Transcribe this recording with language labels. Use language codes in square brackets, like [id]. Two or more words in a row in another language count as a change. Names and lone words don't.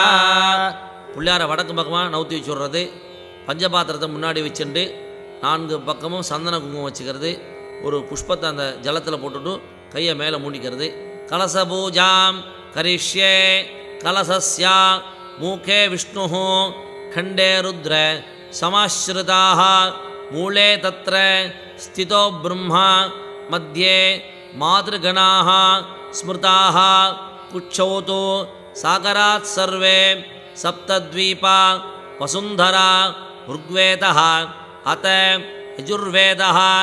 [ta] பிள்ளையாரை வடக்கு பக்கமாக நவுத்தி வச்சுடுறது. பஞ்சபாத்திரத்தை முன்னாடி வச்சுட்டு 4 பக்கமும் சந்தன குங்குமம் வச்சுக்கிறது. ஒரு புஷ்பத்தை அந்த ஜலத்தில் போட்டுட்டு கையை மேலே மூடிக்கிறது. [sa] कलश पूजां करिष्ये. कलशस्य मुखे विष्णु खंडे रुद्र समाश्रिताः मूले तत्र स्थितो ब्रह्मा मध्ये मातृगणाः स्मृताः पुच्छौ तु सागरात् सर्वे सप्तद्वीपा वसुन्धरा ऋग्वेदः अत यजुर्वेदः